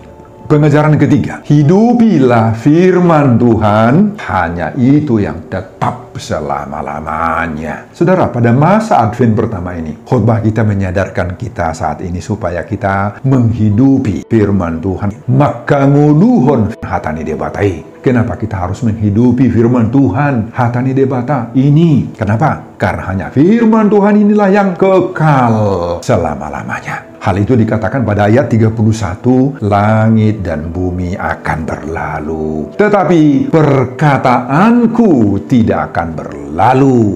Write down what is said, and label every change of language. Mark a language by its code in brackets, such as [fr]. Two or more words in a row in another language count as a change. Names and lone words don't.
[id] Pengajaran ketiga, hidupilah firman Tuhan, hanya itu yang tetap selama-lamanya. Saudara, pada masa Advent pertama ini, khotbah kita menyadarkan kita saat ini supaya kita menghidupi firman Tuhan. [bbc] Maka nguluhon hatani debatai. [id] Kenapa kita harus menghidupi firman Tuhan [bbc] hatani debata [id] ini? Kenapa? Karena hanya firman Tuhan inilah yang kekal selama-lamanya. Hal itu dikatakan pada ayat 31, langit dan bumi akan berlalu, tetapi perkataanku tidak akan berlalu.